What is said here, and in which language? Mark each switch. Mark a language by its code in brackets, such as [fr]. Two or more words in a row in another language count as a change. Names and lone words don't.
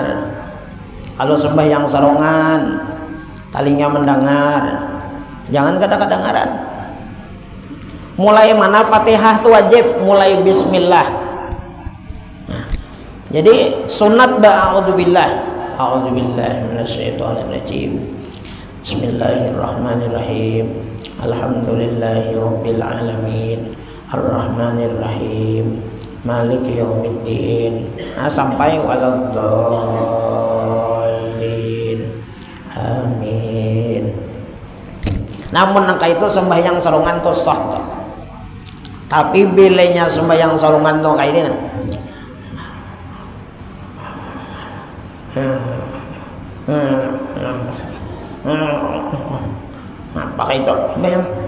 [bjn] Kalau sembahyang sarongan, telinga mendengar. Jangan kedengaran. Mulai mana Fatihah itu wajib? Mulai bismillah. Nah, jadi sunat ba'udzubillah. [ar] أعوذ بالله من الشيطان الرجيم. بسم الله الرحمن الرحيم. الحمد لله رب العالمين. الرحمن الرحيم. مالك يوم الدين. [bjn] Nah, sampai waladdallin. Amin. Namun angka itu sembahyang sarungan tuh sah. Tapi bilenya sembahyang sarungan tuh kayak ini nah. Apa itu? Bayang.